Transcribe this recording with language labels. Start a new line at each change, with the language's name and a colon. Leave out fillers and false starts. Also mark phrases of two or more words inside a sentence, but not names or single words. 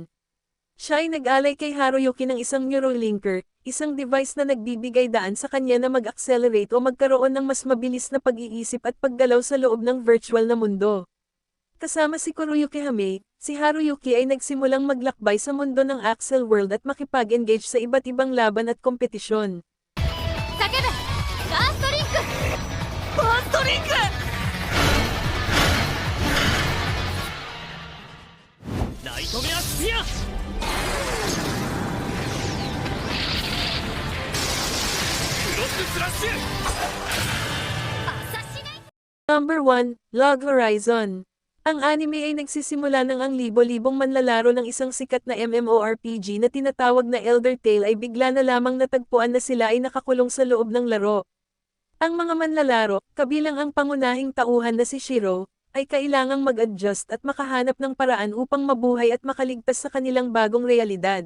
Filipino: Siya ay nag-alay kay Haruyuki ng isang Neurolinker, isang device na nagbibigay daan sa kanya na mag-accelerate o magkaroon ng mas mabilis na pag-iisip at paggalaw sa loob ng virtual na mundo. Kasama si Kuroyuki Hame, si Haruyuki ay nagsimulang maglakbay sa mundo ng Axel World at makipag-engage sa iba't ibang laban at kompetisyon.
Japanese: 叫べバーストリンクバーストリンクナイトメアスピア クロススラッシュ
English: Number 1, Log Horizon.
Filipino: Ang anime ay nagsisimula ng ang libo-libong manlalaro ng isang sikat na MMORPG na tinatawag na Elder Tale ay bigla na lamang natagpuan na sila ay nakakulong sa loob ng laro. Ang mga manlalaro, kabilang ang pangunahing tauhan na si Shiro, ay kailangang mag-adjust at makahanap ng paraan upang mabuhay at makaligtas sa kanilang bagong realidad.